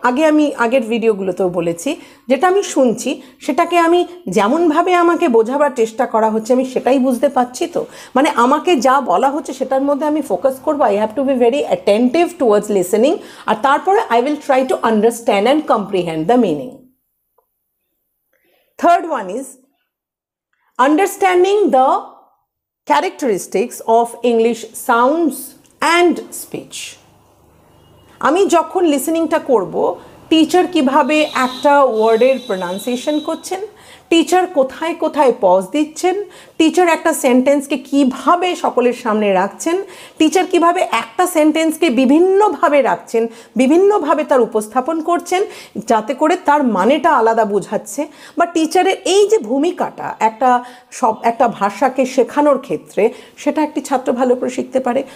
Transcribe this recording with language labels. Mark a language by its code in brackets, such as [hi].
[bn] আমি আগের ভিডিওগুলোতেও বলেছি, যেটা আমি শুনছি সেটাকে আমি যেমনভাবে আমাকে বোঝাবার চেষ্টা করা হচ্ছে আমি সেটাই বুঝতে পারছি তো, মানে আমাকে যা বলা হচ্ছে সেটার মধ্যে আমি ফোকাস করবো। [en] I have to be very attentive towards listening, [bn] আর তারপরে [en] I will try to understand and comprehend the meaning. Third one is understanding the characteristics of English sounds and speech. [bn] আমি যখন লিসেনিংটা করব, টিচার কিভাবে একটা ওয়ার্ডের প্রনাউন্সিয়েশন করছেন, teacher কোথায় কোথায় পজ দিচ্ছেন, টিচার একটা সেন্টেন্সকে কিভাবে সকলের সামনে রাখছেন, টিচার কিভাবে একটা সেন্টেন্সকে বিভিন্নভাবে রাখছেন, বিভিন্নভাবে তার উপস্থাপন করছেন যাতে করে তার মানেটা আলাদা বোঝাচ্ছে, বা টিচারের এই যে ভূমিকাটা একটা ভাষাকে শেখানোর ক্ষেত্রে সেটা একটি ছাত্র ভালো করে শিখতে পারে।